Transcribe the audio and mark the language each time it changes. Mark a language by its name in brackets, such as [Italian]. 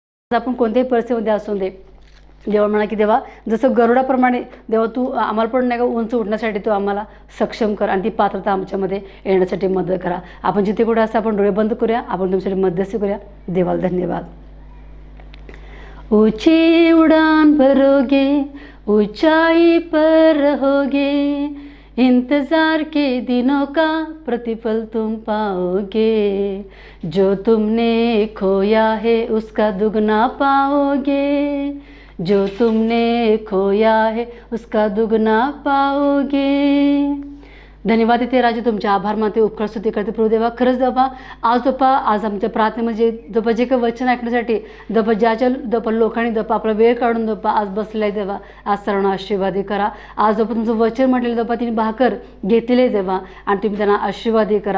[Marathi] आपण कोणत्याही परिस्थितीमध्ये असू दे, देवा म्हणा की देवा जसं गरुडाप्रमाणे देवा तू आम्हाला पण नाही का उंच उडण्यासाठी तू आम्हाला सक्षम कर आणि ती पात्रता आमच्यामध्ये येण्यासाठी मदत करा. आपण जिथे कुठे असं आपण डोळे बंद करूया, आपण तुमच्यासाठी मध्यस्थी करूया. देवाला धन्यवाद. [Hindi] ऊंची उड़ान भरोगे, ऊंचाई पर रहोगे, इंतज़ार के दिनों का प्रतिफल तुम पाओगे, जो तुमने खोया है उसका दुगना पाओगे, जो तुमने खोया है उसका दुगना पाओगे. [Marathi] धन्यवाद येते राजे, तुमचे आभार मानते, उपकार स्तुती करते प्रभू देवा. खरंच देवा आज आमच्या प्रार्थनेमध्ये देवा जे काही वचन ऐकण्यासाठी देवा ज्या लोकांनी देवा आपला वेळ काढून देवा आज बसलेला आहे देवा, आज सर्वांना आशीर्वादी करा. आज देवा तुमचं वचन म्हटलेलं देवा तिने भाकर घेतलेले देवा आणि तुम्ही त्यांना आशीर्वादी करा.